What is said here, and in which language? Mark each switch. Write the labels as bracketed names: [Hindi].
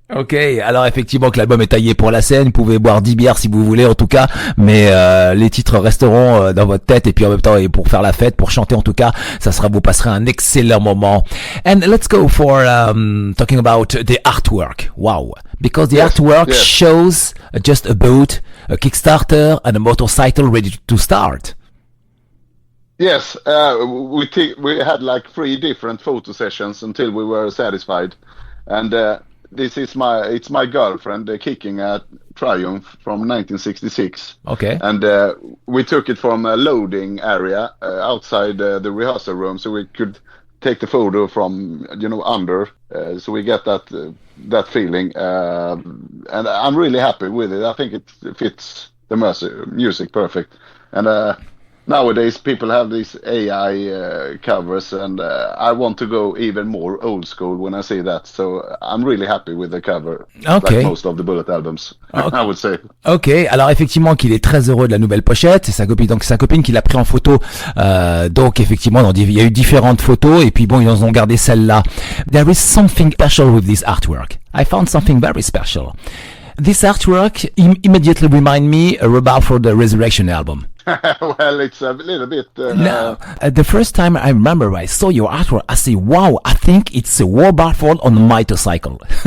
[French] Ok, alors effectivement que l'album est taillé pour la scène, vous pouvez boire 10 bières si vous voulez en tout cas, mais les titres resteront dans votre tête et puis en même temps et pour faire la fête, pour chanter en tout cas, vous passerez un excellent moment. [English] And let's go for talking about the artwork. Wow, because the artwork shows just a boat, a Kickstarter and a motorcycle ready to start. Yes, we had like 3 different photo sessions until we were satisfied, and it's my girlfriend kicking a Triumph from 1966. Okay. And we took it from a loading area outside the rehearsal room, so we could take the photo from under, so we get that feeling, and I'm really happy with it. I think it fits the music perfect, and nowadays people have these AI covers, and I want to go even more old school when I see that. So I'm really happy with the cover, okay, like most of the Bullet albums, okay. I would say. [French] Ok, alors effectivement qu'il est très heureux de la nouvelle pochette, c'est sa copine qui l'a pris en photo, donc effectivement il y a eu différentes photos et puis bon ils ont gardé celle-là. [English] There is something special with this artwork. I found something very special. This artwork immediately remind me a Rebel for the Resurrection album. Well, it's a little bit... No, the first time I remember I saw your artwork, I say, wow, I think it's a War Barford on a motorcycle.